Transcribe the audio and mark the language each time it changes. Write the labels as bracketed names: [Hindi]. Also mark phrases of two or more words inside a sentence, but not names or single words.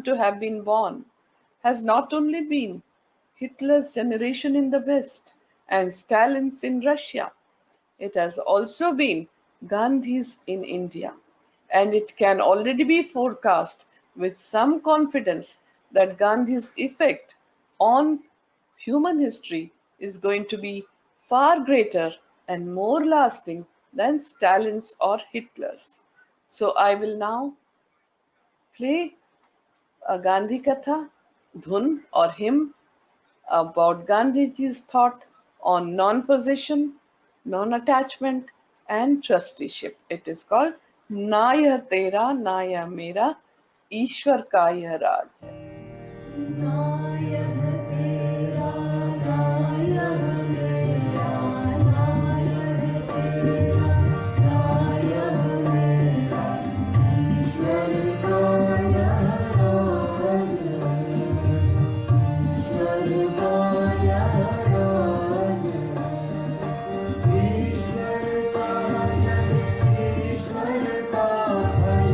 [English] to have been born has not only been Hitler's generation in the West and Stalin's in Russia, it has also been Gandhi's in India, and it can already be forecast with some confidence that Gandhi's effect on human history is going to be far greater and more lasting than Stalin's or Hitler's." So I will now play a Gandhi Katha, Dhun or hymn about Gandhiji's thought on non-possession, non-attachment, and trusteeship. It is called "Na Yah Tera, Na Yah Mera, Ishwar Ka Yah Raj Hai." [Hindi] नायः तेरा नायः मेरा नायः तेरा नायः मेरा ईश्वर का यह राज है ईश्वर का यह राज है ईश्वर का जग ईश्वर का है